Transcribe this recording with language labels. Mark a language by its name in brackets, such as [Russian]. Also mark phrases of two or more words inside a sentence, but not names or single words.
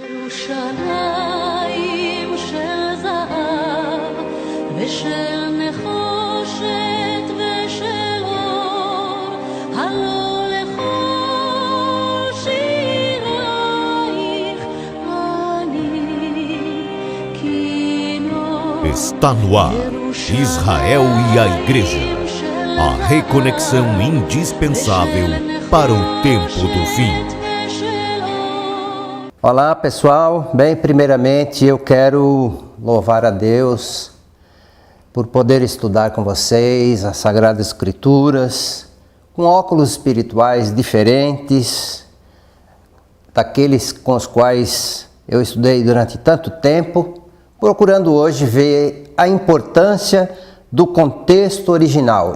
[Hebrew] ירושלים של זהב ושל נחושת ושל אור, הלא לכל שירייך אני כינור. [Portuguese] Está no ar, Israel e a Igreja, a reconexão indispensável para o tempo do fim. Olá pessoal, bem, primeiramente eu quero louvar a Deus por poder estudar com vocês as Sagradas Escrituras com óculos espirituais diferentes daqueles com os quais eu estudei durante tanto tempo, procurando hoje ver a importância do contexto original.